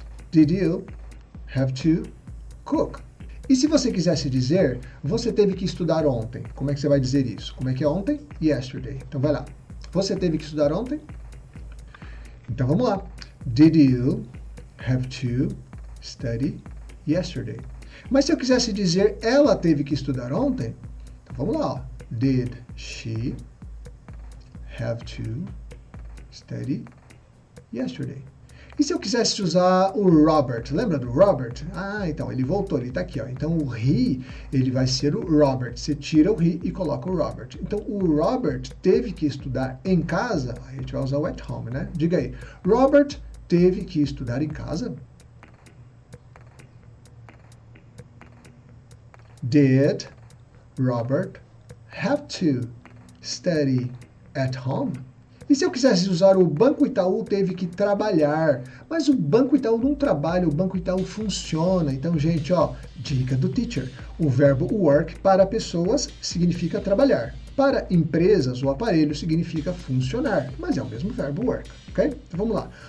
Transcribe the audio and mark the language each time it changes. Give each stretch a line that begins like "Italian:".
English: Did you have to cook?
Portuguese: E se você quisesse dizer, você teve que estudar ontem, como é que você vai dizer isso? Como é que é ontem?
English: Yesterday.
Portuguese: Então vai lá. Você teve que estudar ontem? Então vamos lá.
English: Did you have to study yesterday?
Portuguese: Mas se eu quisesse dizer, ela teve que estudar ontem? Então vamos lá. Ó.
English: Did she have to study yesterday?
Portuguese: E se eu quisesse usar o Robert, lembra do Robert? Então, ele voltou, ele está aqui, ó. Então, o he, ele vai ser o Robert. Você tira o he e coloca o Robert. Então, o Robert teve que estudar em casa, a gente vai usar o
English: at home,
Portuguese: né? Diga aí, Robert teve que estudar em casa?
English: Did Robert have to study at home?
Portuguese: E se eu quisesse usar o Banco Itaú, teve que trabalhar. Mas o Banco Itaú não trabalha, o Banco Itaú funciona. Então, gente, ó, dica do teacher. O verbo work para pessoas significa trabalhar. Para empresas, o aparelho significa funcionar. Mas é o mesmo verbo work, ok? Então, vamos lá.